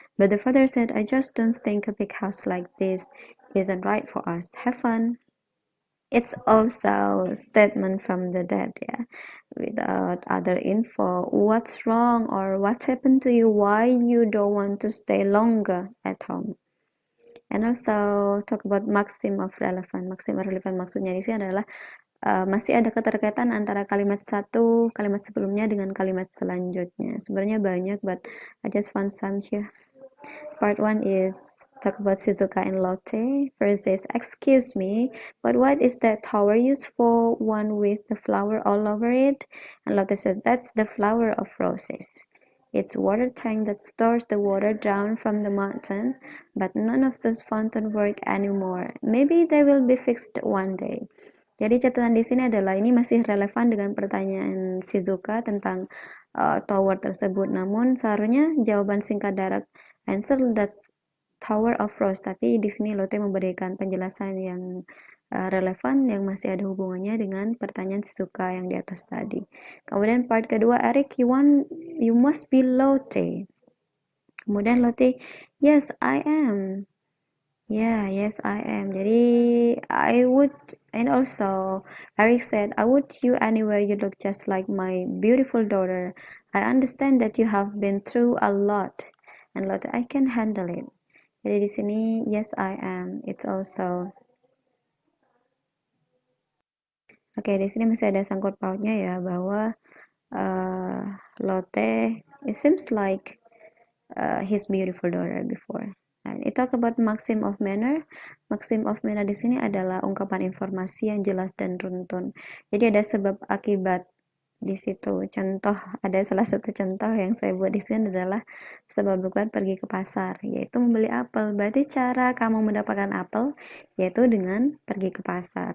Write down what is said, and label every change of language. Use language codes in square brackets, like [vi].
[en] But the father said, "I just don't think a big house like this isn't right for us. Have fun." It's also a statement from the dad, yeah, without other info. What's wrong or what happened to you? Why you don't want to stay longer at home? And also talk about maxim of relevant. [id] Maxim of relevant maksudnya di sini adalah masih ada keterkaitan antara kalimat sebelumnya dengan kalimat selanjutnya. Sebenarnya banyak, [en] but I just found some here. Part 1 is talk about Shizuka and Lotte. First is, excuse me, but what is that tower used for, one with the flower all over it? And Lotte said, that's the flower of roses. It's a water tank that stores the water down from the mountain, but none of those fountains work anymore. Maybe they will be fixed one day. [id] Jadi catatan di sini adalah ini masih relevan dengan pertanyaan Shizuka tentang tower tersebut. Namun seharusnya jawaban singkat darat [en] answer that's Tower of Rose, [id] tapi di sini Lotte memberikan penjelasan yang relevan yang masih ada hubungannya dengan pertanyaan Shizuka yang di atas tadi. Kemudian part kedua, [en] Eric, you must be Lotte. Kemudian Lotte, yes I am. Yeah, yes I am. Jadi I would, and also Eric said, I would you anywhere, you look just like my beautiful daughter. I understand that you have been through a lot. And Lotte, I can handle it. [id] Jadi di sini [en] yes I am. It's also Oke, [id] di sini masih ada sangkut pautnya ya bahwa [en] Lotte, it seems like his beautiful daughter before. And it talk about maxim of manner. [id] Maxim of manner di sini adalah ungkapan informasi yang jelas dan runtun. Jadi ada sebab akibat di situ. Contoh, ada salah satu contoh yang saya buat di sini adalah sebab bukan pergi ke pasar, yaitu membeli apel. Berarti cara kamu mendapatkan apel yaitu dengan pergi ke pasar.